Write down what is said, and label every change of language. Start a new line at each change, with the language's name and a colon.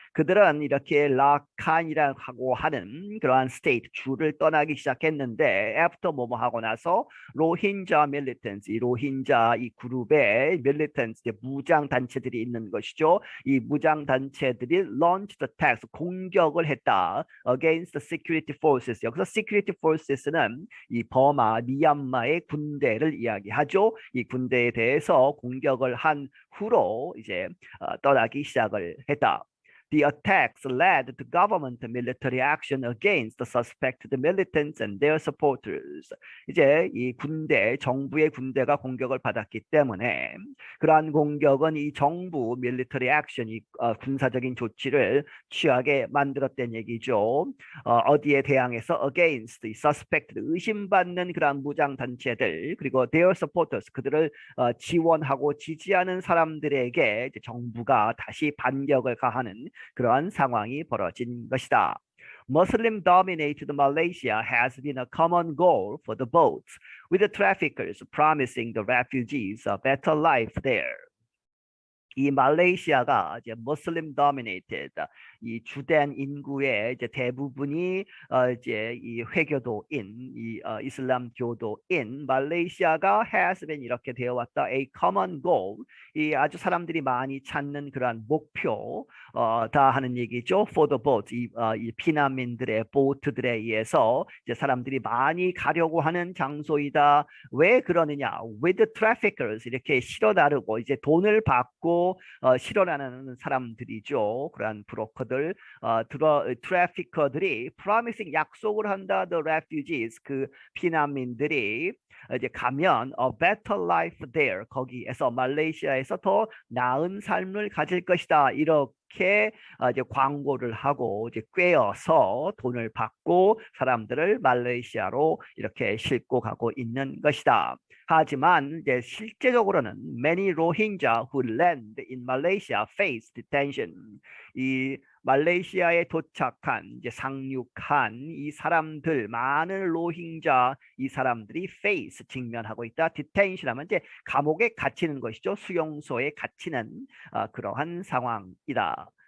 Korean: 그들은 이렇게 라칸이라고 하는 그러한 state 주를 떠나기 시작했는데 after 뭐뭐 하고 나서 로힝자 militants 이 로힝자 이 그룹의 militants 무장 단체들이 있는 것이죠. 이 무장 단체들이
English: launched attacks
Korean: 공격을 했다
English: against the security forces.
Korean: 여기서 security forces 는 이 버마, 미얀마의 군대를 이야기하죠. 이 군대에 대해서 공격을 한 후로 이제 떠나기 시작을 했다.
English: The attacks led to government military action against the suspected militants and their supporters.
Korean: 이제 이 군대, 정부의 군대가 공격을 받았기 때문에 그러한 공격은 이 정부 military action이 군사적인 조치를 취하게 만들었다는 얘기죠. 어디에 대항해서
English: against the suspected
Korean: 의심받는 그러한 무장 단체들 그리고
English: their supporters
Korean: 그들을 지원하고 지지하는 사람들에게 이제 정부가 다시 반격을 가하는 그러한 상황이 벌어진 것이다.
English: Muslim-dominated Malaysia has been a common goal for the boats, with the traffickers promising the refugees a better life there.
Korean: 이 말레이시아가 이제
English: Muslim dominated
Korean: 이 주된 인구의 이제 대부분이 이제 이 회교도인 이 이슬람교도인 말레이시아가
English: has been
Korean: 이렇게 되어 왔다.
English: A common goal
Korean: 이 아주 사람들이 많이 찾는 그러한 목표 다 하는 얘기죠.
English: For the boats
Korean: 이 피난민들의 보트들에 의해서 이제 사람들이 많이 가려고 하는 장소이다. 왜 그러느냐?
English: With the traffickers
Korean: 이렇게 실어 나르고 이제 돈을 받고 실어나는 사람들이죠. 그러한 브로커들, 트래피커들이 promising 약속을 한다.
English: The refugees
Korean: 그 피난민들이 이제 가면
English: a better life there
Korean: 거기에서 말레이시아에서 더 나은 삶을 가질 것이다. 이렇게 이제 광고를 하고 이제 꿰어서 돈을 받고 사람들을 말레이시아로 이렇게 싣고 가고 있는 것이다. 하지만 이제 실제적으로는
English: many Rohingya who land in Malaysia face detention.
Korean: 이 말레이시아에 도착한 이제 상륙한 이 사람들 많은 로힝자 이 사람들이 face 직면하고 있다. detention 하면 이제 감옥에 갇히는 것이죠. 수용소에 갇히는 그러한 상황이다.